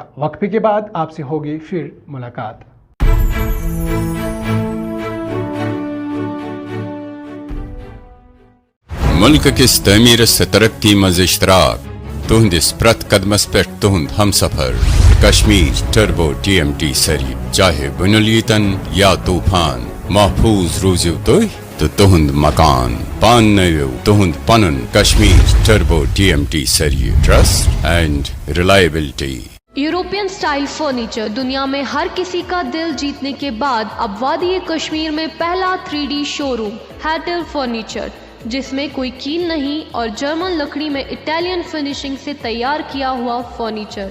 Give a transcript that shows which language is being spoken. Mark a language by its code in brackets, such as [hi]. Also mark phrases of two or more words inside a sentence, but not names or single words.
[hi] वक्फे के बाद आपसे होगी फिर मुलाकात। [ks] मुल्क किस तमीर से तरक्की मज इश्तराक तुहंदिस प्रत कदमस पे तुहंद हम सफर कश्मीर टर्बो TMT सरी चाहे बुनुलीतन या तूफान महफूज रूजू तो तुहंद मकान पान नयो तुहंद पनन कश्मीर टर्बो TMT सरी [en] trust and reliability. European style [hi] फर्नीचर दुनिया में हर किसी का दिल जीतने के बाद अब वादी कश्मीर में पहला 3D शोरूम हैटल फर्नीचर, जिसमें कोई कील नहीं और जर्मन लकड़ी में [en] Italian finishing [hi] से तैयार किया हुआ फर्नीचर।